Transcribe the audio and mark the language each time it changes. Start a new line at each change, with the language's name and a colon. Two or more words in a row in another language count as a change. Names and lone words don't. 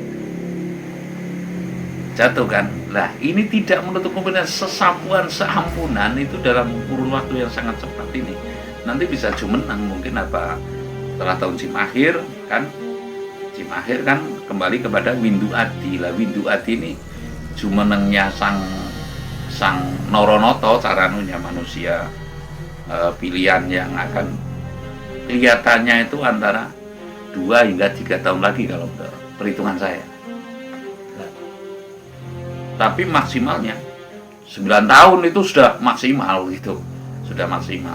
Indonesian: Jatuh kan? Lah ini tidak menutup kemungkinan sesapuan seampunan itu dalam kurun waktu yang sangat cepat ini nanti bisa jumeneng mungkin apa setelah tahun jim akhir kan, jim akhir kan kembali kepada windu Adi. Lah windu Adi ini jumenengnya sang Noronoto, caranunya manusia pilihan yang akan kelihatannya itu antara 2 hingga 3 tahun lagi kalau perhitungan saya. Tapi maksimalnya 9 tahun itu sudah maksimal gitu, sudah maksimal.